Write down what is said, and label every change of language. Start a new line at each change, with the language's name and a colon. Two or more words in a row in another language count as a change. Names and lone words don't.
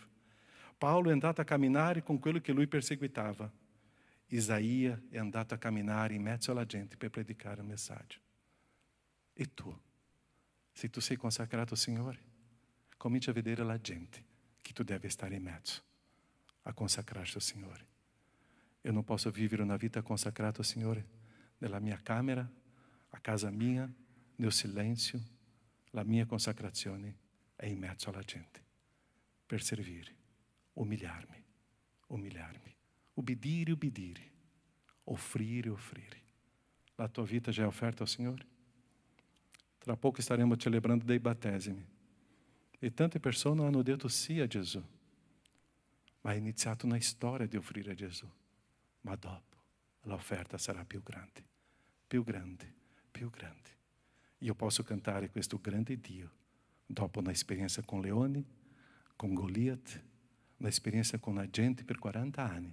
Italian: Paolo è andato a camminare con quello che lui perseguitava. Isaia è andato a camminare in mezzo alla gente per predicare il messaggio. E tu? Se tu sei consacrato al Signore, comincia a vedere la gente che tu deve stare in mezzo a consacrarsi al Signore.
Portuguese: Eu não posso
Italian: vivere una vita consacrata al Signore nella mia camera, a casa mia, nel silenzio. La mia consacrazione è in mezzo alla gente, per servire, umiliarmi, ubbidire, offrire. La tua vita já è offerta al Signore?
Portuguese: Tra pouco estaremos celebrando dei battesimi.
Italian: E tante persone hanno detto sì a Gesù, ma è iniziato una storia di offrire a Gesù. Ma dopo l'offerta sarà più grande. Io posso cantare questo grande Dio dopo un'esperienza con leoni, con Goliat, un'esperienza con la gente per 40 anni.